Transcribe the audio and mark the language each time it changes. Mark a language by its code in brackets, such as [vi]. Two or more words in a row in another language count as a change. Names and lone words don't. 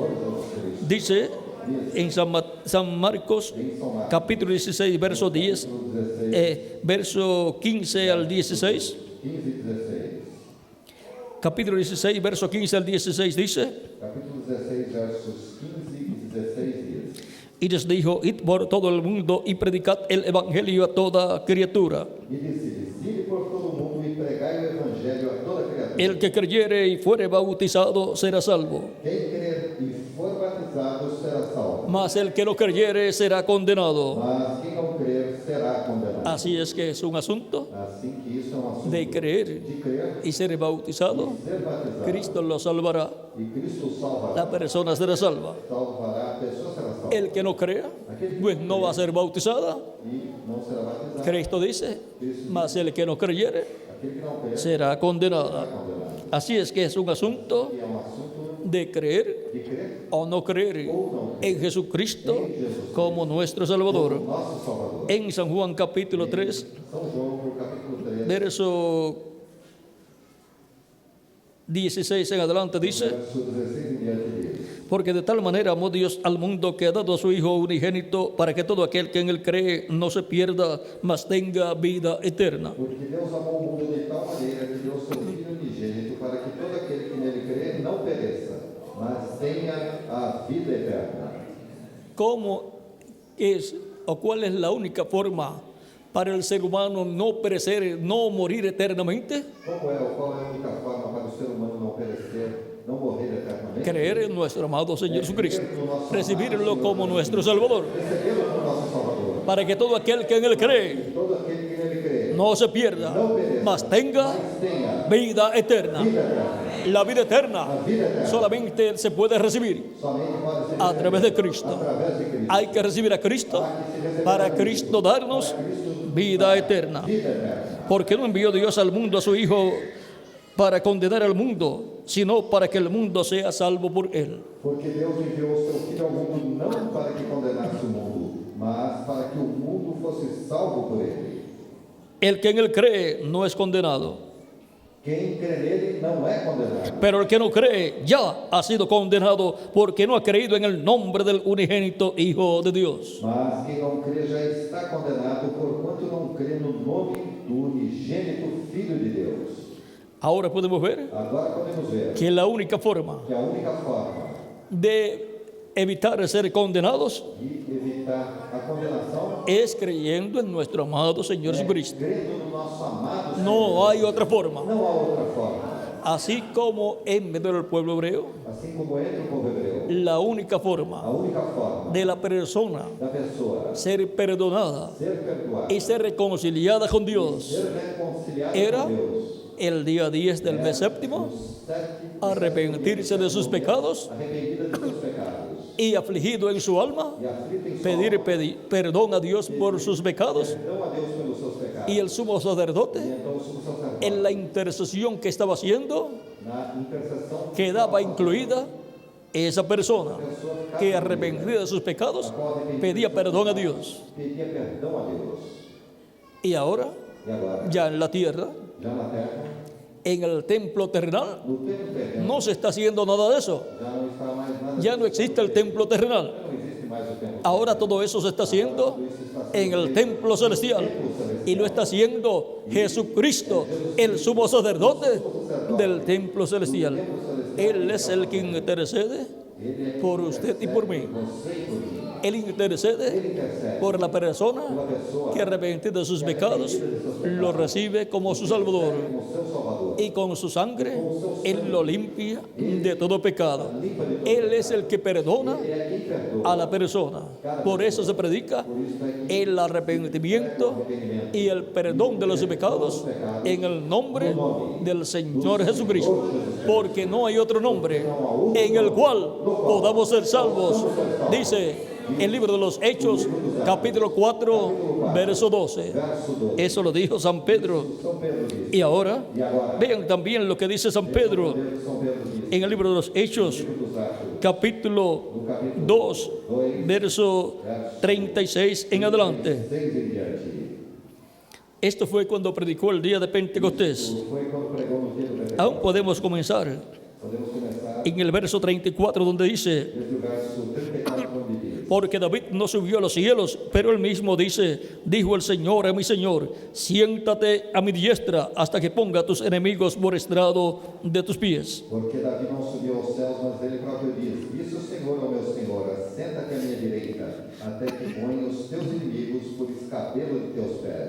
[es] Dice en San Marcos capítulo 16, verso 10, verso 15 al 16. [pt] 15 e 16. [es] Capítulo 16, verso 15 al 16 dice, [pt] Capítulo 16, versos 15 e 16 diz: [es] y les dijo, id por todo el mundo y predicad el evangelio a toda criatura. [pt] E disse-lhes: ide por todo o mundo e pregai o evangelho a toda criatura. [es] El que creyere y fuere bautizado será salvo, [pt] Quem crer e for batizado será salvo, [es] mas el que no creyere será condenado. [pt] mas quem não crer será condenado. [es] Así es que es un asunto [pt] Assim que isso é um assunto [es] de creer [pt] de crer [es] y ser bautizado. [pt] e ser batizado. [es] Cristo lo salvará, [pt] E Cristo salvará. [es] la persona será salva. [pt] Salvará, a pessoa será salva. [es] El que no crea, pues no va a ser bautizada. [pt] E não será batizado. [es] Cristo dice, mas el que no creyere [pt] Aquele que não crer [es] será condenada. [pt] será condenado. [es] Así es que es un asunto [pt] E é um assunto [es] de creer [pt] de crer [es] o no creer [pt] ou não [es] en Jesucristo como nuestro Salvador. [pt] nosso Salvador. [es] En San Juan capítulo 3, [pt] São João, no capítulo 3, [es] verso 16 en adelante dice: [pt] verso 16 em diante diz: [es] porque de tal manera amó Dios al mundo que ha dado a su Hijo unigénito para que todo aquel que en él cree no se pierda, mas tenga vida eterna. [pt] Porque Deus amou o mundo de tal maneira que deu seu Filho unigênito para que todo aquele que nele crê não pereça, mas tenha a vida eterna. [es] ¿Cómo es o cuál es la única forma para el ser humano no perecer, no morir eternamente? [pt] Qual é a única forma para o ser humano não perecer, não morrer eternamente? [es] Creer en nuestro amado Señor Jesucristo, recibirlo como nuestro Salvador, [pt] Recebê-lo como nosso Salvador. [es] para que todo aquel que en él cree [pt] Todo aquele que nele crê [es] no se pierda, mas tenga [pt] tenha [es] vida eterna. [pt] vida eterna. [es] La vida eterna [pt] A vida eterna [es] solamente se puede recibir [pt] somente pode ser [es] a través de Cristo. [pt] através de Cristo. [es] Hay que recibir a Cristo para Cristo darnos vida eterna. [pt] Vida eterna. [es] ¿Por qué no envió Dios al mundo a su Hijo para condenar al mundo, sino para que el mundo sea salvo por él? [pt] Porque Deus enviou o seu Filho ao mundo não para que condenasse o mundo, mas para que o mundo fosse salvo por ele. [es] El que en él cree no es condenado, [pt] Quem crê nele não é condenado. [es] pero el que no cree ya ha sido condenado porque no ha creído en el nombre del unigénito Hijo de Dios. [pt] Mas quem não crê já está condenado, porquanto não crê no nome do unigênito Filho de Deus. [es] Ahora podemos ver [pt] Agora podemos ver [es] que la única forma [pt] que a única forma [es] de evitar ser condenados [pt] de evitar a condenação [es] es creyendo en nuestro amado Señor [pt] é [es] Jesucristo. [pt] crendo no nosso amado Senhor. [es] No hay otra forma. [pt] Não há outra forma. [es] Así como en medio del pueblo hebreo, [pt] Assim como entre o povo hebreu, [es] la única [pt] a [es] forma [pt] única forma [es] de la persona [pt] da pessoa [es] ser perdonada [pt] ser perdoada, [es] y ser reconciliada con Dios [pt] ser reconciliada [es] era [pt] com Deus, [es] el día 10 del mes séptimo, arrepentirse de sus pecados [pt] arrependida de seus pecados [es] y afligido en su alma, [pt] e aflita em sua [es] pedir perdón a Dios por sus pecados. [pt] perdão a Deus pelos seus pecados. [es] Y el sumo sacerdote, [pt] Então o sumo sacerdote, [es] en la intercesión que estaba haciendo, [pt] na intercessão, [es] quedaba incluida esa persona que arrepentida de sus pecados pedía perdón a Dios. [pt] pedia perdão a Deus. [es] Y ahora, [pt] E agora, [es] ya en la tierra, [pt] já na terra, [es] en el templo terrenal, [pt] no templo terreno, [es] no se está haciendo nada de eso. [pt] já não está mais nada, [es] Ya no existe el templo terrenal. [pt] não existe mais o templo. [es] Ahora todo eso se está haciendo en el templo celestial. Y lo está haciendo Jesucristo, el sumo sacerdote del templo celestial. Él es el que intercede por usted y por mí. [pt] Você e por mim. [es] Él intercede [pt] Intercede [es] por la persona [pt] pela pessoa [es] que arrepentida de sus pecados lo recibe como su Salvador. [pt] como seu Salvador. [es] Y con su sangre Él lo limpia de todo pecado. Él es el que perdona [pt] Ele é quem perdoa. [es] a la persona. Por eso se predica [pt] Por isso é que [es] el arrepentimiento y el perdón de los pecados en el nombre del Señor Jesucristo. Porque no hay otro nombre en el cual podamos ser salvos. Dice el libro de los Hechos, capítulo 4, verso 12. [pt] verso 12. [es] Eso lo dijo San Pedro. [pt] São Pedro diz. [es] Y ahora, [pt] E agora, [es] vean también lo que dice San Pedro [pt] São Pedro diz. [es] en el libro de los Hechos, [pt] Dos Atos, [es] capítulo [pt] no capítulo [es] 2, verso 36 en adelante. [pt] 6 em diante. [es] Esto fue cuando predicó el día de Pentecostés. [pt] Foi quando pregou no dia do Pentecostes. [es] Aún podemos comenzar [pt] Podemos começar [es] en el verso 34 donde dice: [pt] desde o verso 34, onde diz: [es] porque David no subió a los cielos, pero él mismo dice, dijo el Señor a mi Señor, siéntate a mi diestra hasta que ponga a tus enemigos por estrado de tus pies. [pt] Porque Davi não subiu aos céus, mas ele próprio diz: disse o Senhor ao meu Senhor: assenta-te à minha direita, até que ponha os teus inimigos por escabelo de teus pés.